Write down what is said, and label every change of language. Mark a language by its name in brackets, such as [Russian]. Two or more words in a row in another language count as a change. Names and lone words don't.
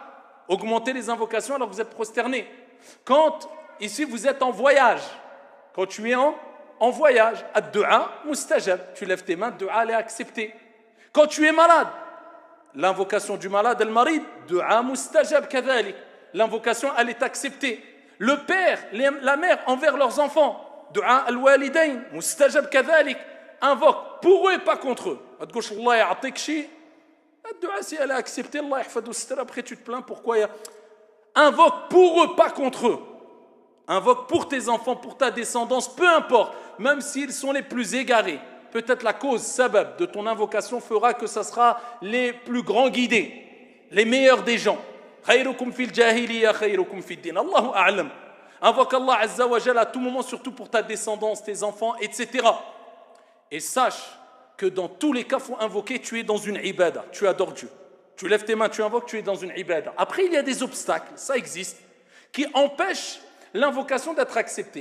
[French] Augmentez les invocations alors que vous êtes prosterné. Quand, ici, vous êtes en voyage, quand tu es en voyage, [Arabic] الدعاء مستجاب, [French] tu lèves tes mains, ad-du'a elle est acceptée. Quand tu es malade, l'invocation du malade, [Arabic] المريض، دعاء مستجاب كذلك, [French] l'invocation elle est acceptée. Le père, la mère envers leurs enfants, [Arabic] دعاء الوالدين، مستجاب كذلك, [French] invoque pour eux et pas contre eux. [Arabic] الله يعطيك شي, [French] ad-du'a si elle est acceptée, [Arabic] الله يحفظ الستر, [French] après tu te plains pourquoi invoque pour eux, pas contre eux. Invoque pour tes enfants, pour ta descendance, peu importe, même s'ils sont les plus égarés. Peut-être la cause, sabab, de ton invocation fera que ça sera les plus grands guidés, les meilleurs des gens. [Arabic] خيركم في الجاهلية، خيركم في الدين. الله أعلم. [French] Invoque Allah [Arabic] عز وجل [French] à tout moment, surtout pour ta descendance, tes enfants, etc. Et sache que dans tous les cas, il faut invoquer, tu es dans une ibada, tu adores Dieu. Tu lèves tes mains, tu invoques, tu es dans une ibada. Après, il y a des obstacles, ça existe, qui empêchent l'invocation d'être acceptée.